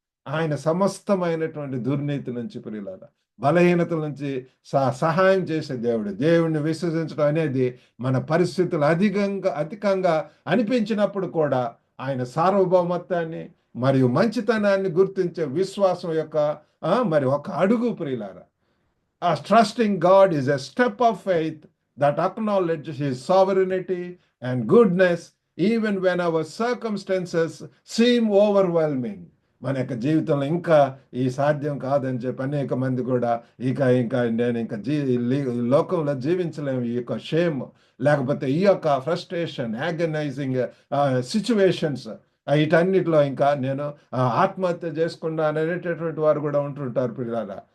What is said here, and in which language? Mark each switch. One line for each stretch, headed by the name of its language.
Telugu: ఆయన సమస్తమైనటువంటి దుర్నీతి నుంచి, ప్రియులారా, బలహీనతల నుంచి సహాయం చేసే దేవుడు. దేవుడిని విశ్వసించడం అనేది మన పరిస్థితులు అధికంగా అనిపించినప్పుడు కూడా ఆయన సార్వభౌమత్వాన్ని మరియు మంచితనాన్ని గుర్తించే విశ్వాసం యొక్క మరి ఒక అడుగు ప్రియులారా.
English: Trusting God is a step of faith that acknowledges his sovereignty and goodness even when our circumstances seem overwhelming.
Telugu: మన యొక్క జీవితంలో ఇంకా ఈ సాధ్యం కాదని చెప్పి అనేక మంది కూడా నేను ఇంకా లోకంలో జీవించలేము, ఈ యొక్క షేమ్, లేకపోతే ఈ యొక్క ఫ్రస్ట్రేషన్, యాగనైజింగ్ సిచ్యువేషన్స్, వీటన్నిటిలో ఇంకా నేను ఆత్మహత్య చేసుకున్నాను అనేటటువంటి వారు కూడా ఉంటుంటారు ప్రియులారా.